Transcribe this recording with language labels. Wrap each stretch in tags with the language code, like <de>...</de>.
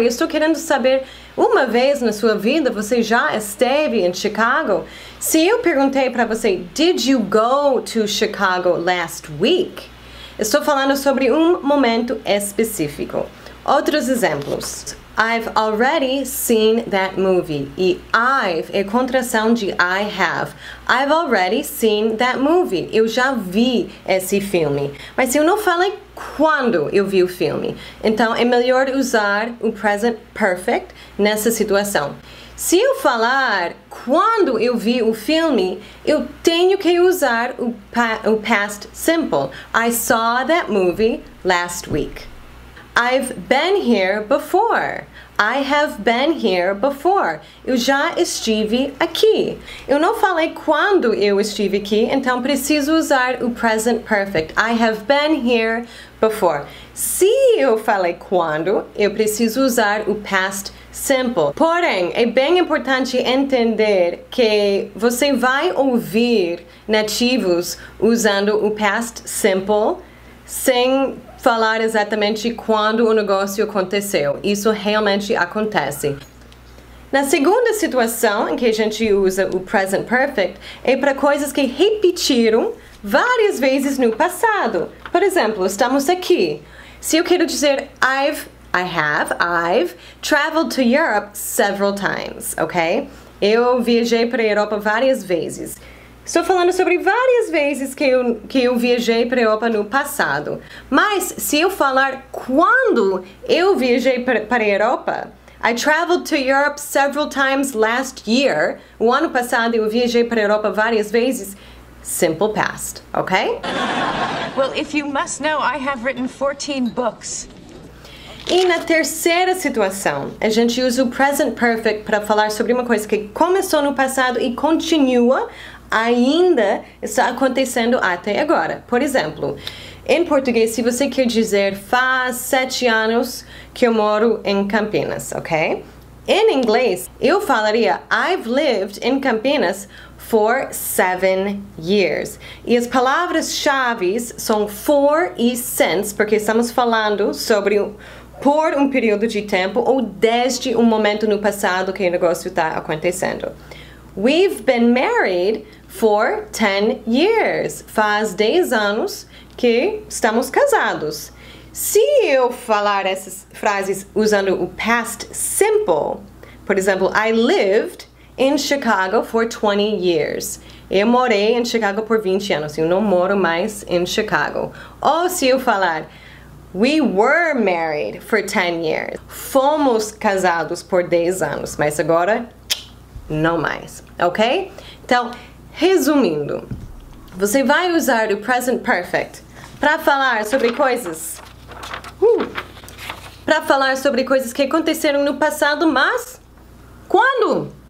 <pt>Eu estou querendo saber, uma vez na sua vida você já esteve em Chicago? Se eu perguntei para você,</pt> <en>did you go to Chicago last week?</en> <pt>Estou falando sobre um momento específico. Outros exemplos.</pt> <en>I've already seen that movie.</en> <pt>E I've é contração de I have.</pt> <en>I've already seen that movie.</en> <pt>Eu já vi esse filme. Mas eu não falei quando eu vi o filme. Então é melhor usar o present perfect nessa situação. Se eu falar quando eu vi o filme, eu tenho que usar o past simple.</pt> <en>I saw that movie last week. I've been here before. I have been here before.</en> <pt>Eu já estive aqui. Eu não falei quando eu estive aqui, então preciso usar o present perfect.</pt> <en>I have been here before.</en> <pt>Se eu falei quando, eu preciso usar o past simple. Porém, é bem importante entender que você vai ouvir nativos usando o past simple sem falar exatamente quando o negócio aconteceu. Isso realmente acontece. Na segunda situação em que a gente usa o present perfect é para coisas que repetiram várias vezes no passado. Por exemplo, estamos aqui. Se eu quero dizer</pt> <en>I've traveled to Europe several times, ok?</en> <pt>Eu viajei para a Europa várias vezes. Estou falando sobre várias vezes que eu viajei para a Europa no passado. Mas se eu falar quando eu viajei para a Europa,</pt> <en>I traveled to Europe several times last year.</en> <pt>O ano passado eu viajei para a Europa várias vezes.</pt> <en>Simple past, ok? Well, if you must know, I have written 14 books.</en> <pt>E na terceira situação, a gente usa o present perfect para falar sobre uma coisa que começou no passado e continua, ainda está acontecendo até agora. Por exemplo, em português, se você quer dizer faz 7 anos que eu moro em Campinas, ok? Em inglês, eu falaria</pt> <en>I've lived in Campinas for 7 years.</en> <pt>E as palavras-chave são for e since, porque estamos falando sobre por um período de tempo ou desde um momento no passado que o negócio está acontecendo.</pt> <en>We've been married for 10 years.</en> <pt>Faz 10 anos que estamos casados. Se eu falar essas frases usando o past simple, por exemplo,</pt> <en>I lived in Chicago for 20 years.</en> <pt>Eu morei em Chicago por 20 anos. Eu não moro mais em Chicago. Ou se eu falar</pt> <en>we were married for 10 years.</en> <pt>Fomos casados por 10 anos, mas agora não mais, ok? Então, resumindo, você vai usar o present perfect para falar sobre coisas que aconteceram no passado, mas quando?</pt>